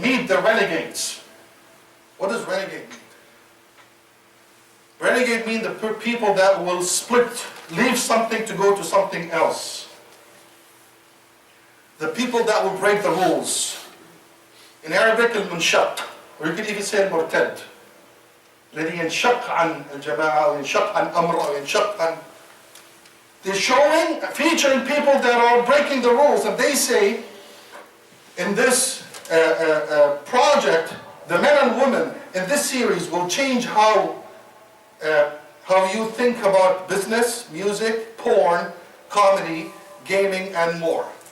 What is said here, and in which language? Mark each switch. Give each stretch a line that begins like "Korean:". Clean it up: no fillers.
English: Meet the Renegades. What does renegade mean? Renegade means the people that will leave something to go to something else. The people that will break the rules. In Arabic, al-munshaq, or you could even say al-murtad.
Arabic: الذي ينشق عن الجماعة أو ينشق عن أمر أو ينشق عن.
English: They're featuring people that are breaking the rules, and they say in this project, the men and women in this series will change how you think about business, music, porn, comedy, gaming, and more.